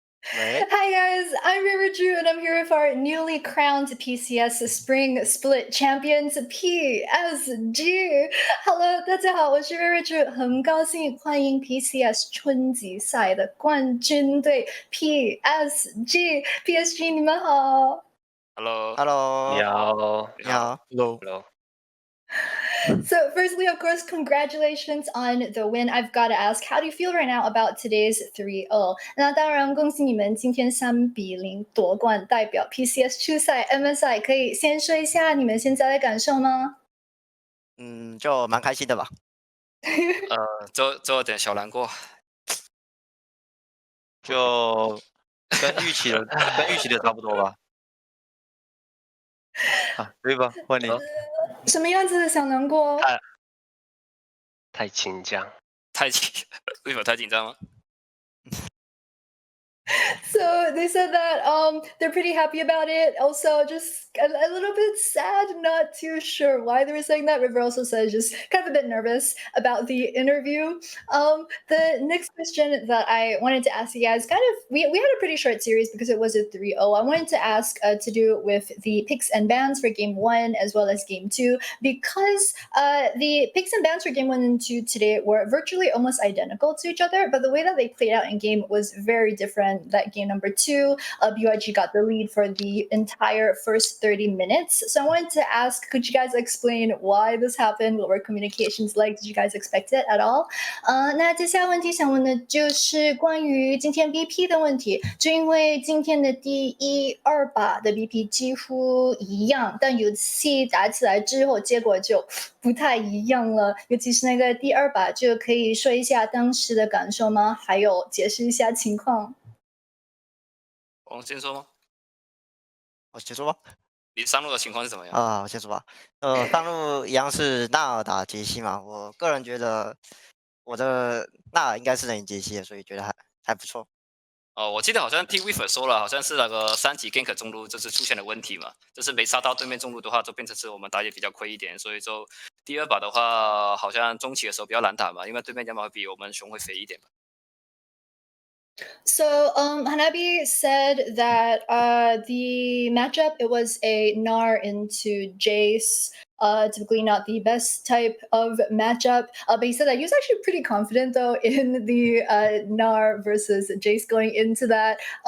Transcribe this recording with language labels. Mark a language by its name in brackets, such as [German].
[English] Hi guys, I'm River Drew and I'm here with our newly crowned PCS Spring Split Champions PSG. [Chinese] Hello， 大家好，我是 River Drew， 很高兴欢迎 PCS 春季赛的冠军队 PSG。 PSG 你们好。 [English] Hello， Hello， [Chinese] 你好，你好 [English] ，Hello。 So, firstly, of course, congratulations on the win. I've got to ask, how do you feel right now about today's 3-0? [Chinese] 那当然，恭喜你们今天3-0夺冠，代表 PCS 出赛 MSI。可以先说一下你们现在的感受吗？就蛮开心的吧。就有点小难过。就跟预期的差不多吧。对吧？换你。什么样子的小难过？太紧张，为什么太紧张吗？ [English] So they said that they're pretty happy about it. Also, just a little bit sad, not too sure why they were saying that. River also says just kind of a bit nervous about the interview. The next question that I wanted to ask you guys, kind of, we had a pretty short series because it was a 3-0. I wanted to ask to do with the picks and bans for game 1 as well as game 2, because the picks and bans for game 1 and 2 today were virtually almost identical to each other, but the way that they played out in game was very different. That game number 2, BYG got the lead for the entire first 30 minutes. So I wanted to ask, could you guys explain why this happened? What were communications like? Did you guys expect it at all? [Chinese] 那接下来问题想问的就是关于今天 BP 的问题，就因为今天的第1、2把的 BP 几乎一样，但有戏打起来之后，结果就不太一样了。尤其是那个第2把，就可以说一下当时的感受吗？还有解释一下情况。我先说吗？我先说吧。你上路的情况是怎么样？我先说吧。上路一样是纳尔打杰西嘛，我个人觉得我的纳尔应该是能赢杰西的，所以觉得还不错。我记得好像听 Weaver 说了，好像是那个3级 gank 中路就是出现了问题嘛，就是没杀到对面中路的话，就变成是我们打野比较亏一点，所以就第2把的话，好像中期的时候比较难打嘛，因为对面亚马比我们熊会肥一点嘛。 [English] So Hanabi said that the matchup, it was a Gnar into Jace. Typically not the best type of matchup, but he said that he was actually pretty confident though in the Gnar versus Jace going into that.